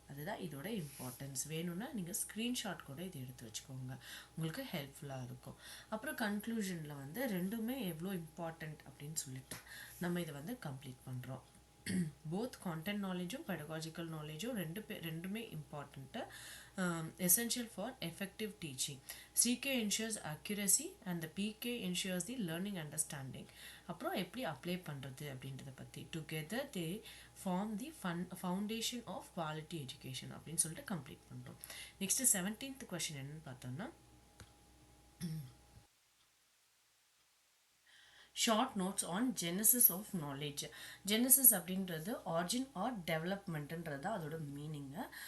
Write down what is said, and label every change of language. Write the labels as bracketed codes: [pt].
[ta] அதுதான் இதோட இம்பார்ட்டன்ஸ். வேணும்னா நீங்கள் ஸ்க்ரீன்ஷாட் கூட இதை எடுத்து வச்சுக்கோங்க, உங்களுக்கு ஹெல்ப்ஃபுல்லாக இருக்கும். அப்புறம் கன்க்ளூஷனில் வந்து ரெண்டுமே எவ்வளோ இம்பார்ட்டண்ட் அப்படின்னு சொல்லிட்டு நம்ம இதை வந்து கம்ப்ளீட் பண்ணுறோம். போத் கான்டென்ட் நாலேஜும் பெடகாஜிக்கல் நாலேஜும் ரெண்டுமே important, [en] essential for effective teaching. CK ensures accuracy and the PK ensures the learning understanding. [ta] அப்புறம் எப்படி அப்ளை பண்ணுறது அப்படின்றத பற்றி [en] together they form the foundation of quality education [ta] அப்படின்னு சொல்லிட்டு கம்ப்ளீட் பண்ணுறோம். நெக்ஸ்ட்டு 17th கொஸ்டின் என்னன்னு பார்த்தோம்னா, [en] Short notes on genesis of knowledge. [ta] Genesis அப்படின்றது ஆரிஜின் ஆர் டெவலப்மெண்ட்டுன்றது அதோட மீனிங்கு.